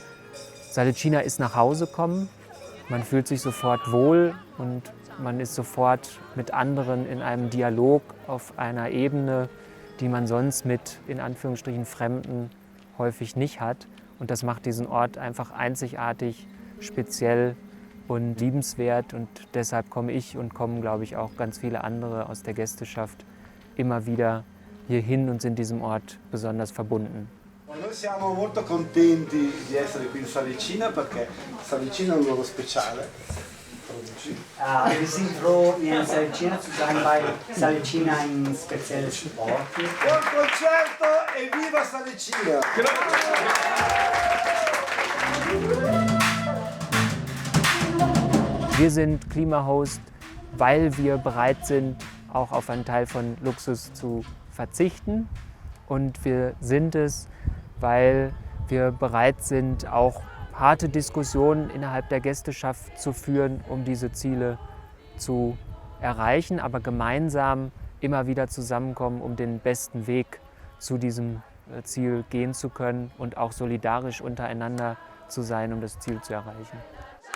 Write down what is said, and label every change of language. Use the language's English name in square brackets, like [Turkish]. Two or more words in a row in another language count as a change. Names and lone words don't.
[German] Salicina ist nach Hause kommen, man fühlt sich sofort wohl und man ist sofort mit anderen in einem Dialog auf einer Ebene, die man sonst mit, in Anführungsstrichen, Fremden häufig nicht hat. Und das macht diesen Ort einfach einzigartig, speziell und liebenswert, und deshalb komme ich und kommen, glaube ich, auch ganz viele andere aus der Gästeschaft immer wieder hierhin und sind diesem Ort besonders verbunden. [Italian] Noi siamo molto contenti di essere qui in Salicina perché Salicina è un luogo speciale. [German] Wir sind froh, hier in Salicina zu sein, weil Salicina ein spezielles Ort ist. [Italian] Buon concerto e viva Salicina! [German] Wir sind Klimahost, weil wir bereit sind, auch auf einen Teil von Luxus zu verzichten. Und wir sind es, weil wir bereit sind, auch harte Diskussionen innerhalb der Gästeschaft zu führen, um diese Ziele zu erreichen, aber gemeinsam immer wieder zusammenkommen, um den besten Weg zu diesem Ziel gehen zu können und auch solidarisch untereinander zu sein, um das Ziel zu erreichen.